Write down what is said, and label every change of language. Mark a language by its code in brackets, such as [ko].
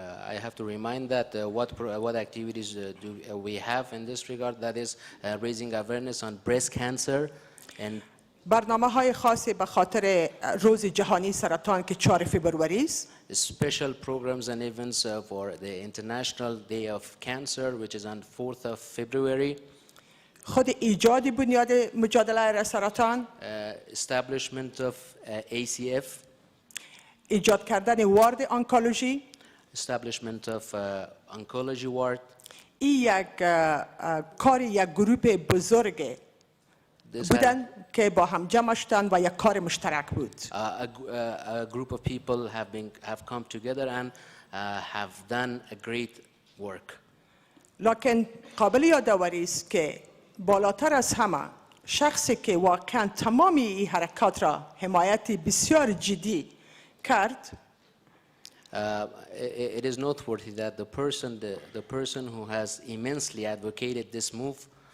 [en] I have to remind that what activities do we have in this regard, that is raising awareness on breast cancer and [fa] برنامه‌های خاصی به خاطر روز جهانی سرطان که 4 فوریه است. [en] Special programs and events for the International Day of Cancer, which is on 4th of February. [fa] خود ایجاد بنیاد مجادله سرطان. [en] Establishment of ACF. [fa] ایجاد کردن وارد آنکولوژی. [en] Establishment of oncology ward. [fa] این یک کار یک گروه بزرگ بودن که با هم جمع شدن و یک کار مشترک بود. [en] A group of people have come together and have done a great work. [fa] لکن قابل یادآوری است که بالاتر از همه شخصی که واقعا تمامی این حرکات را حمایت بسیار جدی کرد. [en] It is noteworthy that the person who has immensely advocated this move